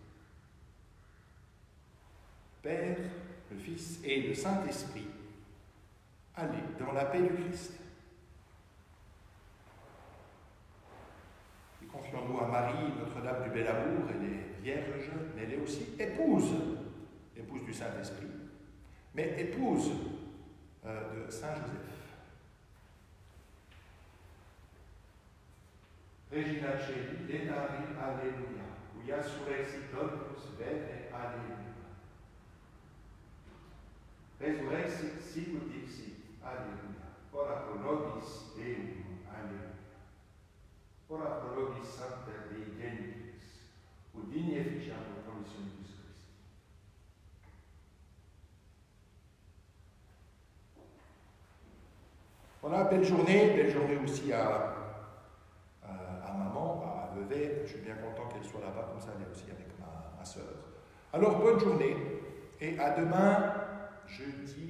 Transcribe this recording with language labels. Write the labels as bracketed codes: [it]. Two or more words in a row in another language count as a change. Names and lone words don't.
[fr] Père, le Fils et le Saint-Esprit, allez dans la paix du Christ. Et confions-nous à Marie, Notre-Dame du Bel Amour. Elle est vierge, mais elle est aussi épouse du Saint-Esprit, mais épouse de Saint-Joseph. [la] Regina Celi, Letari, Alleluia, Uia surrexit Dominus Vere, Alleluia. Resurrexit sicut dixit, Alleluia. Ora pro nobis Deum, Alleluia. Ora pro nobis Sancta Dei Genitrix, ut digne efficiamur promissionis Christi. [fr] Voilà, belle journée aussi à maman, à Vevey. Je suis bien content qu'elle soit là-bas, comme ça elle est aussi avec ma sœur. Alors, bonne journée, et à demain, jeudi.